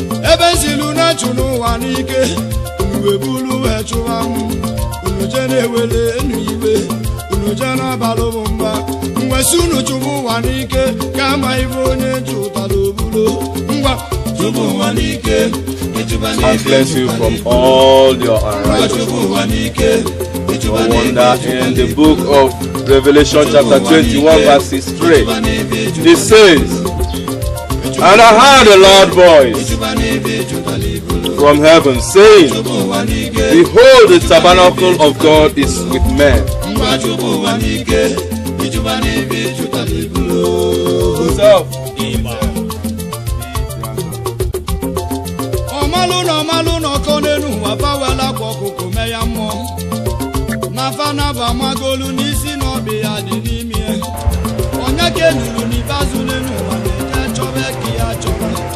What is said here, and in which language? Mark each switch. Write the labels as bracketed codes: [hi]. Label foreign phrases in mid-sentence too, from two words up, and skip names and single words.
[ig] Ebe m silu na-achụ n'ụwa n'ike. Unu wee bulu wee chụwa m. Unu je na-ewele enu iwe. Unu je na-abalụ m mba. M wee sị unu chụba ụwa n'ike. Ka ama ibe onye chụtara obulo. Ngwa, [en] and cleanse you from all your unrighteousness. No wonder in the book of Revelation chapter twenty-one, verses three, it says, "And I heard a loud voice from heaven saying, Behold, the tabernacle of God is with men." Himself. [ig] Ịgba. Ọmalụ na ọmalụ na ọkọ n'elu ụwa, fa wela akwa ọkụkọ mee ya mmụọ. Na fa na bụ amagolu n'isi na ọ bụ ya dị n'ime ya. Onye ka elulu n'ikpeazụ n'elu ụwa na-eje chọba ka ya chọba.